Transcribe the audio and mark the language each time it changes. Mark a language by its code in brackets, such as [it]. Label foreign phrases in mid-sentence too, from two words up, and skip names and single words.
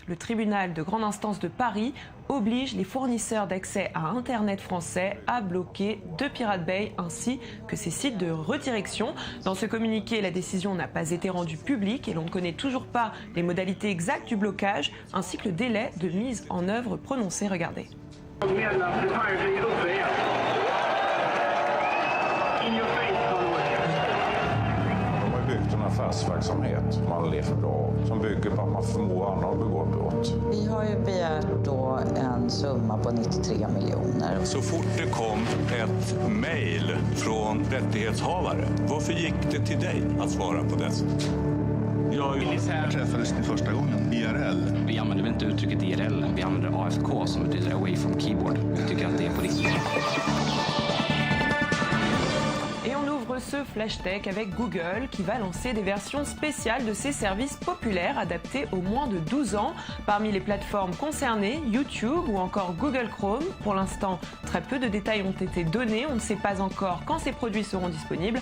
[fr] Le tribunal de grande instance de Paris oblige les fournisseurs d'accès à Internet français à bloquer de Pirate Bay ainsi que ses sites de redirection. Dans ce communiqué, la décision n'a pas été rendue publique et l'on ne connaît toujours pas les modalités exactes du blocage ainsi que le délai de mise en œuvre prononcé. Regardez. [sv] En affärsverksamhet man lever av som bygger på att man förmår andra att begå brott. Vi har ju begärt då en summa på 93 miljoner. Så fort det kom ett mejl från rättighetshavare, varför gick det till dig att svara på det? Jag träffades ni första gången, IRL. Vi använder väl inte uttrycket IRL, vi använder AFK som betyder [en] away from keyboard. [sv] Jag tycker att det är på riktigt. [fr] Ce Flash Tech avec Google qui va lancer des versions spéciales de ses services populaires adaptés aux moins de 12 ans. Parmi les plateformes concernées, YouTube ou encore Google Chrome. Pour l'instant, très peu de détails ont été donnés. On ne sait pas encore quand ces produits seront disponibles.